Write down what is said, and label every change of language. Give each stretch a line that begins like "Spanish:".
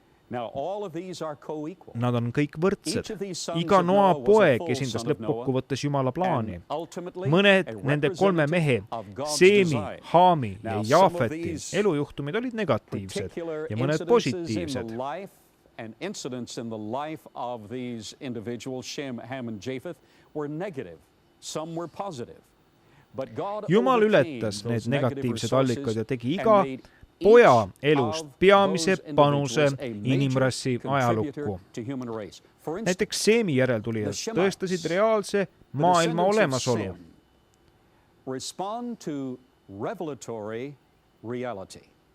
Estonian: Nad on kõik võrdsed. Iga noapoeg esindas lõppkokkuvõttes Jumala plaani. Mõned nende 3 mehe, Seemi, Haami ja Jaafeti elujuhtumid olid negatiivsed ja mõned positiivsed.
English: And incidents in the life of these individuals, Shem, Ham and Japheth, were negative. Some were positive. But God
Estonian: Jumal ületas need negatiivsed allikad ja tegi iga poja elust peamise panuse inimrassi ajalukku. Näiteks Seemi järeltulijad tõestasid reaalse maailma olemasolu.
English: Respond to revelatory reality.